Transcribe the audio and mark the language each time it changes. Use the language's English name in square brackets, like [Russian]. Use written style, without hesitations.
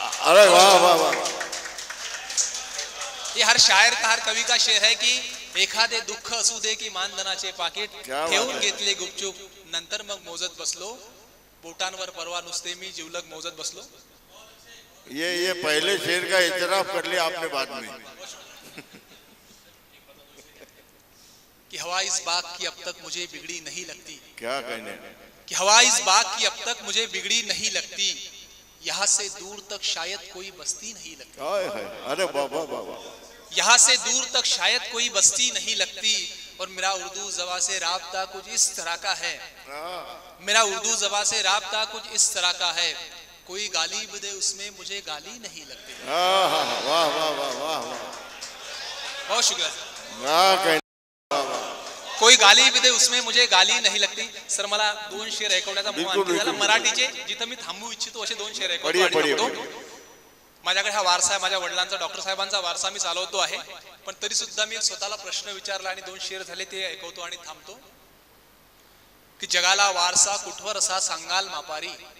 [Hindi] अरे वाह वाह वाह. ये हर शायर का, हर कवि का शेर है कि [Marathi] एखादे दुःख असू दे की मानधनाचे पाकिट. ठेवून घेतले गुपचूप नंतर मग मोजत बसलो. बोटांवर परवा नुसते मी जीवलग मोजत बसलो. [Hindi] ये पहले शेर का इतराफ कर लिया आपने बाद में. कि हवा इस बाग की अब तक मुझे बिगड़ी नहीं लगती. क्या कहने. कि हवा इस बाग की अब तक मुझे बिगड़ी नहीं लगती. यहाँ से दूर तक शायद कोई बस्ती नहीं लगती. अरे बाबा बाबा. यहाँ से दूर तक शायद कोई बस्ती नहीं लगती. और मेरा उर्दू ज़बां से राब्ता कुछ इस तरह का है. मेरा उर्दू ज़बां से राब्ता कुछ इस तरह का है. कोई गाली भी दे उसमें मुझे गाली नहीं लगती. वाह वाह वाह वाह, बहुत शुक्रिया. कोई गाली भी दे उसमें मुझे गाली नहीं लगती. [Marathi] सर मला 2 शेर ऐकवण्याचा मोह आणखी झाला. मराठीचे जिथं मी थांबू इच्छितो असे 2 शेर ऐकवतो. माझ्याकडे हा वारसा आहे, माझ्या वडिलांचा, डॉक्टर साहेबांचा वारसा मी चालवतो आहे. पण तरी सुद्धा मी स्वतःला प्रश्न विचारला आणि 2 शेर झाले ते ऐकवतो आणि थांबतो. की जगाला वारसा कुठवर असा सांगाल मापारी.